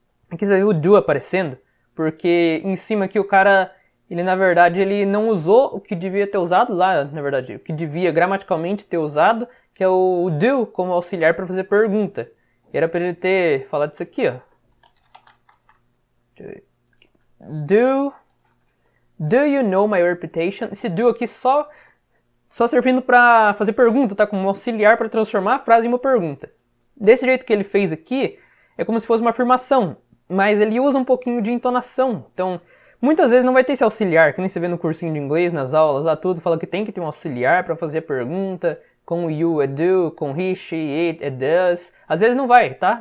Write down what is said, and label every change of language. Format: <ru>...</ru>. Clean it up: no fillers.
<pt>Aqui você viu o do aparecendo, porque em cima aqui o cara, ele na verdade, ele não usou o que devia ter usado lá, na verdade, o que devia gramaticalmente ter usado, que é o do como auxiliar para fazer pergunta. Era para ele ter falado isso aqui, ó.</pt> <en>Do you know my reputation?</en> <pt>Esse do aqui só servindo para fazer pergunta, tá? Como auxiliar para transformar a frase em uma pergunta. Desse jeito que ele fez aqui, é como se fosse uma afirmação, mas ele usa um pouquinho de entonação. Então, muitas vezes não vai ter esse auxiliar, que nem você vê no cursinho de inglês, nas aulas, lá tudo, fala que tem que ter um auxiliar para fazer a pergunta, com o you, é do, com he, she, it, it, does. Às vezes não vai, tá?</pt>